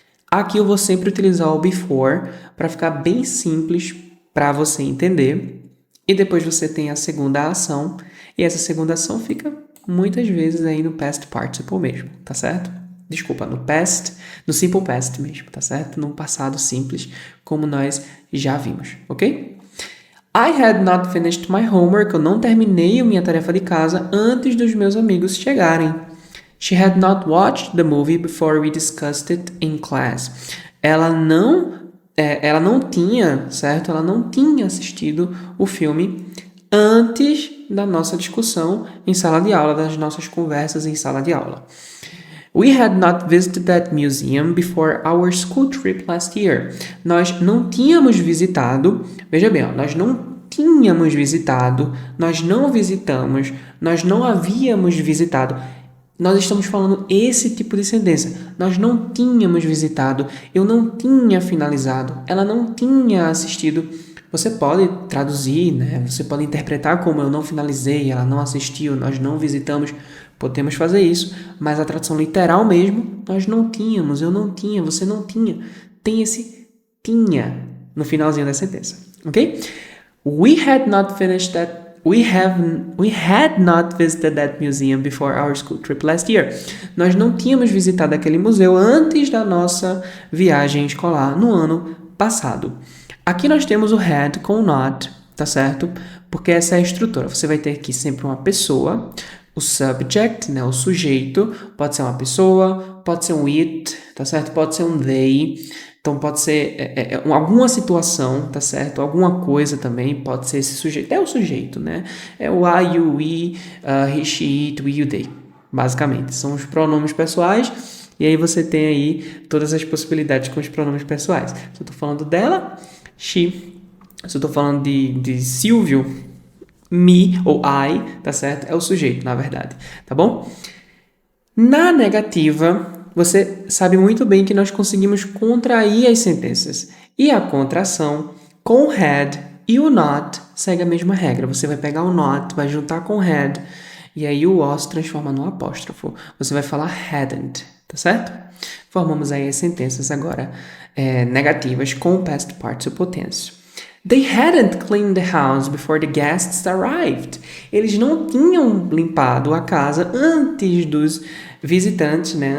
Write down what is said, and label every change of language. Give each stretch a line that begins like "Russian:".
Portuguese: Aqui eu vou sempre utilizar o before para ficar bem simples para você entender. E depois você tem a segunda ação. E essa segunda ação fica muitas vezes aí no past participle mesmo, tá certo? Desculpa, no simple past mesmo, tá certo? No passado simples, como nós já vimos, ok?
English: I had not finished my homework.
Portuguese: Eu não terminei a minha tarefa de casa antes dos meus amigos chegarem.
English: She had not watched the movie before we discussed it in class.
Portuguese: Ela não tinha, certo? Ela não tinha assistido o filme antes da nossa discussão em sala de aula, das nossas conversas em sala de aula.
English: We had not visited that museum before our school trip last year.
Portuguese: Nós não tínhamos visitado, veja bem, nós não tínhamos visitado, nós não visitamos, nós não havíamos visitado. Nós estamos falando esse tipo de sentença. Nós não tínhamos visitado, eu não tinha finalizado, ela não tinha assistido. Você pode traduzir, né? Você pode interpretar como eu não finalizei, ela não assistiu, nós não visitamos. Podemos fazer isso, mas a tradução literal mesmo, nós não tínhamos, eu não tinha, você não tinha. Tem esse tinha no finalzinho da sentença, ok?
English: We had not finished that. We had not visited that museum before our school trip last year.
Portuguese: Nós não tínhamos visitado aquele museu antes da nossa viagem escolar no ano passado. Aqui nós temos o had com o not, tá certo? Porque essa é a estrutura. Você vai ter aqui sempre uma pessoa, o subject, né, o sujeito, pode ser uma pessoa, pode ser um it, tá certo? Pode ser um they. Então, pode ser alguma situação, tá certo? Alguma coisa também pode ser esse sujeito. É o sujeito, né? É o
English: I, you, we, he, she, it, we, you, they.
Portuguese: Basicamente, são os pronomes pessoais. E aí você tem aí todas as possibilidades com os pronomes pessoais. Se eu tô falando dela, she. Se eu tô falando de Silvio, me ou I, tá certo? É o sujeito, na verdade. Tá bom? Na negativa, você sabe muito bem que nós conseguimos contrair as sentenças. E a contração com o had e o not segue a mesma regra. Você vai pegar o not, vai juntar com o had, e aí o o se transforma no apóstrofo. Você vai falar hadn't, tá certo? Formamos aí as sentenças agora negativas com o past participle tense.
English: They hadn't cleaned the house before the guests arrived.
Portuguese: Eles não tinham limpado a casa antes dos visitantes, né?